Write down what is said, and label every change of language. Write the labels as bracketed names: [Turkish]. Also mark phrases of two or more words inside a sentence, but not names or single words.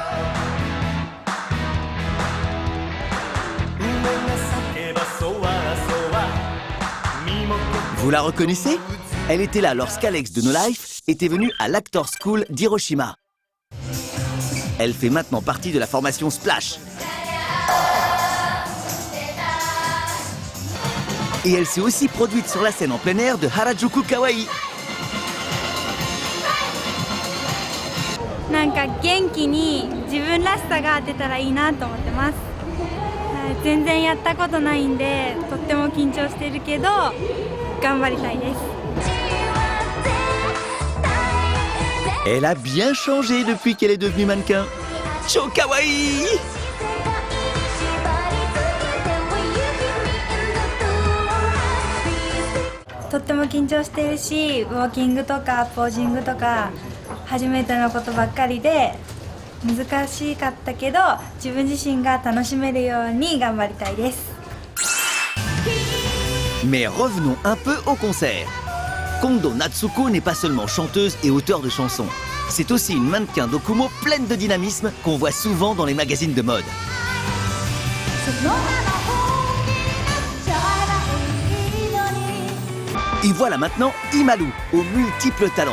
[French] Vous la reconnaissez? Elle était là lorsqu'Alex de No Life était venu à l'Actor School d'Hiroshima. Elle fait maintenant partie de la formation Splash. Et elle s'est aussi produite sur la scène en plein air de Harajuku Kawaii. [Japanese] なんか元気に自分らしさが出たらいいなと思ってます。全然やったことないんでとっても緊張してるけど頑張りたいです。 [French] Elle a bien changé depuis qu'elle est devenue mannequin. [Japanese] 超かわいい! とっても緊張してるし、ウォーキングとかポージングとか初めてのことばっかりで難しかったけど自分自身が楽しめるように頑張りたいです。 [French] Mais revenons un peu au concert. Kondo Natsuko n'est pas seulement chanteuse et auteure de chansons. C'est aussi une mannequin d'Okumo pleine de dynamisme qu'on voit souvent dans les magazines de mode. Et voilà maintenant Imalu, aux multiples talents.